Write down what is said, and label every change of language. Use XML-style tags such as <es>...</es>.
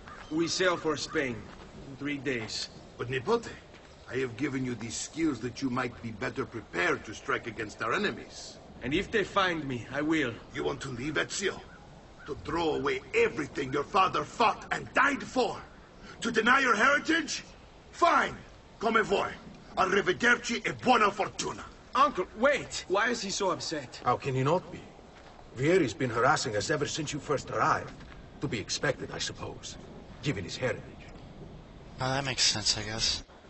<en>We sail for Spain in 3 days. But Nipote, I have given you these skills that you might be better prepared to strike against our enemies. And if they find me, I will. You want to leave, Ezio? To throw away everything your father fought and died for? To deny your heritage? Fine.</en> <it>Come vuoi. Arrivederci e buona fortuna.</it> <en>Uncle, wait! Why is he so upset? How can he not be? Vieri's been harassing us ever since you first arrived. To be expected, I suppose, given his heritage. Well, that makes sense, I guess.</en>